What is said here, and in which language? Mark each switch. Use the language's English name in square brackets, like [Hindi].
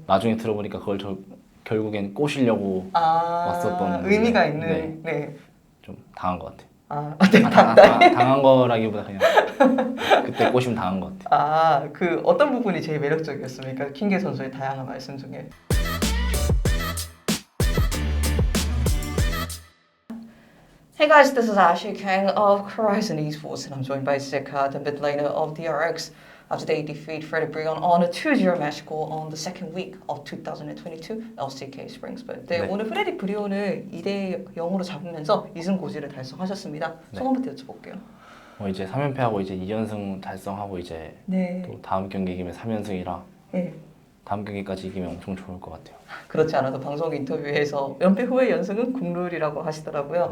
[Korean] 나중에 들어보니까 그걸 결국엔 꼬시려고 왔었던 의미가 건데, 있는. 네, 네. 좀 당한 것 같아요. 네, 당한 거라기보다 그냥 그때 꼬시면 당한 것 같아요. 그 어떤 부분이 제일 매력적이었습니까? 킹계 선수의 다양한 말씀 중에. [English] Hey guys, this is Ashley Kang of Horizon Esports, and I'm joined by Zeka, the mid laner of DRX, after they defeat Freddy Brion on a 2-0 match score on the second week of 2022 LCK Spring Split. [Korean] 네, 네. 오늘 프레디 브리온을 2대0으로 잡으면서 2승 고지를 달성하셨습니다. 네. 소감부터 여쭤볼게요. 이제 3연패하고 이제 2연승 달성하고 이제 네. 또 다음 경기 이기면 3연승이라 네. 다음 경기까지 이기면 엄청 좋을 것 같아요. 그렇지 않아도 방송 인터뷰에서 연패 후의 연승은 국룰이라고 하시더라고요.